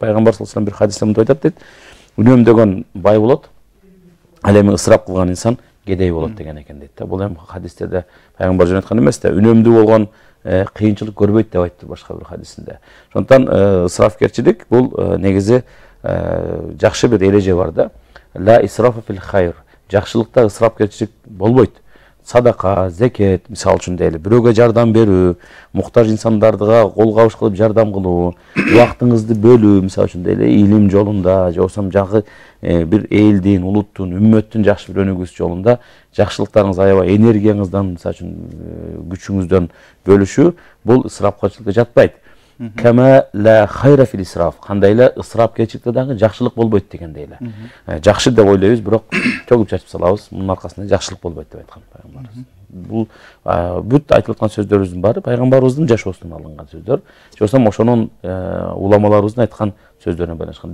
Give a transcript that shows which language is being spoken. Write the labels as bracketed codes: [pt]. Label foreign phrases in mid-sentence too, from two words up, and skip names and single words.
[ky] Пайгамбар [ar] صلى الله عليه وسلم [ky] бир хадисте мындай айтат дейт: үнөмдөгөн бай болот, ал эми ысырап кылган инсан кедей болот деген экен дейт. Бул эми хадистерде пайгамбар жөн айткан эмес да, үнөмдүү болгон кыйынчылык көрбөйт деп айтты башка бир хадисинде. Ошондон ысырапкерчилик бул негизи жакшы бир эреже бар да. [ar] لا إسراف في الخير. [ky] Жакшылыкта ысырапкерчилик болбойт. Садака, зекет, мисалы үчүн дейли, бирөөгө жардам берүү, муктаж инсандардыга кол кабыш кылып жардам кылуу, убактыңызды бөлүү, мисалы үчүн дейли, илим жолунда, же болбосо жакы бир элдин, улуттун, үммөттүн жакшы бир өнүгүүсү жолунда жакшылыктарыңыз аябай энергияңыздан, мисалы үчүн күчүңүздөн бөлүшүү, бул ысырапкерчиликке жатпайт. [ar] كما لا خير في الإسراف. [ky] Кандай эле ысырапкерчиликте дагы жакшылык болбойт дегендей эле. Жакшы деп ойлойбуз, бирок төгүп чачып салабыз, мунун аркасында жакшылык болбойт деп айткан пайгамбарыбыз. Бул бүт айтылып аткан сөздөрүбүздүн баары пайгамбарыбыздын жашоосунан алынган сөздөр. Же болбосо ошонун уламаларыбыздын айткан сөздөрүнө байланышкан.